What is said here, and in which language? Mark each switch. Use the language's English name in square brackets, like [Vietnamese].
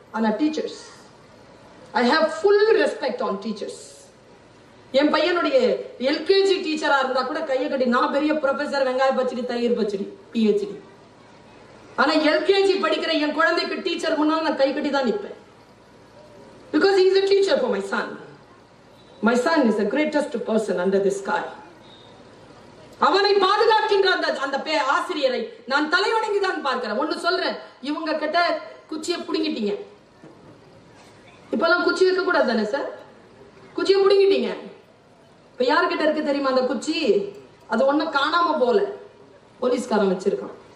[Tamil] ஆனா [English] Teachers, I have full respect on teachers. [Tamil] என் பையனுடைய LKG டீச்சரா இருந்தா கூட கையை கட்டி, நான் பெரிய ப்ரொஃபசர், வெங்காய பச்சடி, தயிர் பச்சடி, PhD. ஆனா எல்கேஜி படிக்கிற என் குழந்தைக்கு டீச்சர் முன்னால் நான் கை கட்டி தான் நிற்பேன். [English] Because he is a teacher for my son. My son is the greatest person under the sky. [Tamil] அவனை பாதுகாக்கின்ற அந்த ஆசிரியரை நான் தலைவணங்கி தான் பார்க்கிறேன். ஒண்ணு சொல்றேன், இவங்க கிட்ட குச்சியை புடுங்கிட்டீங்க. இப்பெல்லாம் குச்சி வைக்க கூடாது தானே சார்? குச்சியை புடுங்கிட்டீங்க. இப்ப யாருக்கிட்ட இருக்கு தெரியுமா அந்த குச்சி? அது ஒண்ணு காணாம போல, போலீஸ்காரன் வச்சிருக்கான்.